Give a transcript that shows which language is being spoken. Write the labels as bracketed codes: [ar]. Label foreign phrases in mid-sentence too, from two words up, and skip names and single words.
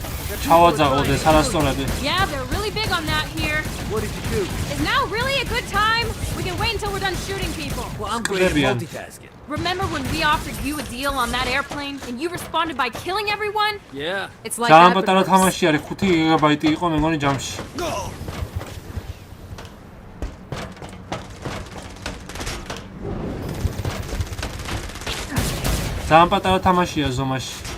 [en] Yeah, they're really big on that here. What did you do? Is now really a good time? We can wait until we're done shooting people. Well, I'm great at multitasking. Remember when we offered you a deal on that airplane and you responded by killing everyone? Yeah. It's like that, but [ka] პატარა [en] worse. [ka] თამაში არის 5 გიგაბაიტი იყო მე მგონი ჯამში. ძალიან პატარა თამაშია ზომაში.